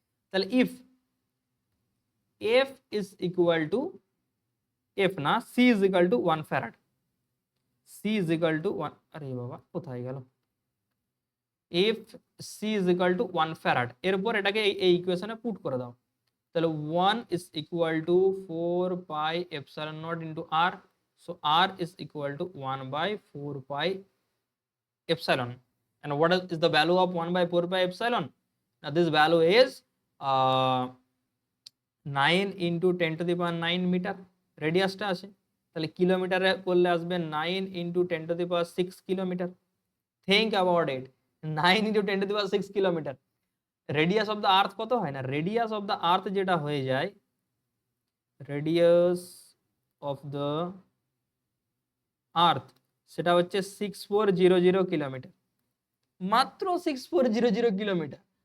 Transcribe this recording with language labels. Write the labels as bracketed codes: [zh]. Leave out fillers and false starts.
[en] তাহলে if F is equal to F না, C is equal to 1 farad, C is equal to 1, [bn] আরে বাবা কোথায় গেল, [en] F C is equal to 1 farad, [bn] এরপর এটাকে এই ইকুয়েশনে পুট করে দাও। [en] তাহলে 1 is equal to 4 pi epsilon naught into R, so R is equal to 1 by 4 pi epsilon. And what is the value of 1 by 4 pi epsilon? Now this value is 9 into 10 to the power 9 [bn] metre রেডিয়াসটা আছে। তাহলে কিলোমিটারে করলে আসবে [en] 9 into 10 to the power 6 kilometre. Think about it, 9 into 10 to the power 6 kilometre. Radius of the earth [bn] কত হয় না, [en] radius of the earth [bn] যেটা হয়ে যায়, [en] radius of the earth [bn] সেটা হচ্ছে [en] 6400 kilometre, [bn] মাত্র 6400 কিলোমিটার।